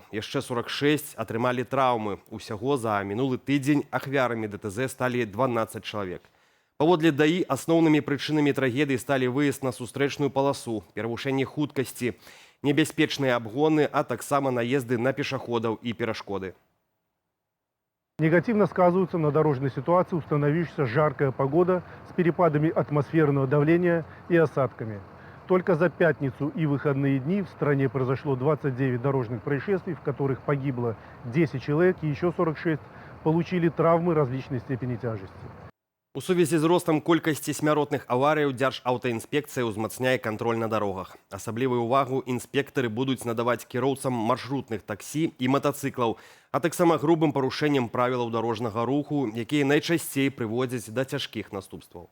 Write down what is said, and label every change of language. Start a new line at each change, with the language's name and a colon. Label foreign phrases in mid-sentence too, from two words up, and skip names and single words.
Belarusian: Яшчэ 46 атрымалі траўмы. Усяго за мінулы тыдзень ахвярамі ДТЗ сталі 12 чалавек. Паводле ДАІ асноўнымі прычынамі трагедыі сталі выезд на сустрэчную паласу, перавышэнне хуткасці, небяспечныя абгоны, а таксама наезды на пешаходаў і перашкоды.
Russian: Негативно сказываются на дорожной ситуации установившаяся жаркая погода с перепадами атмосферного давления и осадками. Только за пятницу и выходные дни в стране произошло 29 дорожных происшествий, в которых погибло 10 человек и еще 46 получили травмы различной степени тяжести.
Belarusian: У сувязі з ростам колькасці смяротных аварыяў Дзяржаўтаінспекцыя ўзмацняе кантроль на дарогах. Асаблівую ўвагу інспектары будуць надаваць кіроўцам маршрутных таксі і матацыклаў, а таксама грубым парушэннем правілаў дарожнага руху, якія найчасцей прыводзяць да цяжкіх наступстваў.